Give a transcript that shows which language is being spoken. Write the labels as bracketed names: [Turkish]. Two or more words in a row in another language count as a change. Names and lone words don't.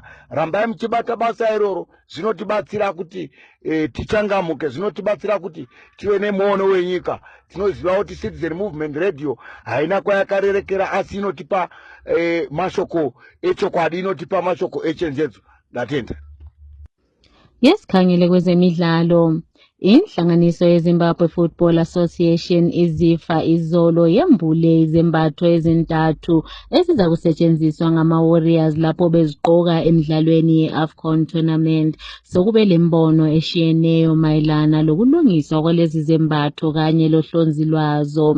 [Shona] Rambai muchibata basa iroro, zvinotibatsira kuti tichangamuke, zvinotibatsira kuti tive nemuono wenyika. Tinoziva kuti Citizen Movement Radio haina kwayakarerekera, asi inotipa mashoko echokwadi, inotipa mashoko echenjedzo. Ndatenda. [North Ndebele] Yesikhangele kwezemidlalo. Inhlanganiso yeZimbabwe Football Association izifa izolo yembule izembatho ezintathu eziza kusetshenziswa ngama-Warriors lapho bezigqoka emidlalweni ye-AFCON tournament. Sokube lembono eshiyeneyo mayelana lokulungiswa kwalezi zembatho kanye lohlonzi lwazo.